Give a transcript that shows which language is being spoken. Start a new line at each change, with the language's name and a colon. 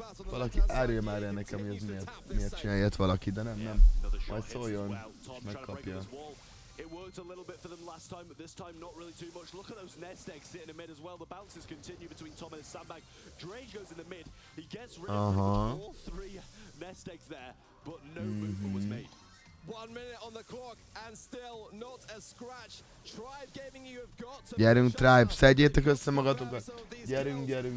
Hungarian: Valaki árulja már el nekem, hogy ez miért csinálja ilyet valaki, de nem. Majd szóljon, és megkapja.
English: It worked a little bit for them last time, but this time not really too much. Look at those nest eggs sitting in mid as well. The bounces continue between Tom and Sandbag. Drage goes in the mid. He gets rid of all three nest eggs there, but no movement was made. 1 minute on the clock and still not a scratch. Tribe Gaming, you have got to...
Hungarian: Gyerünk Tribe, szedjétek össze magatokat. Gyerünk.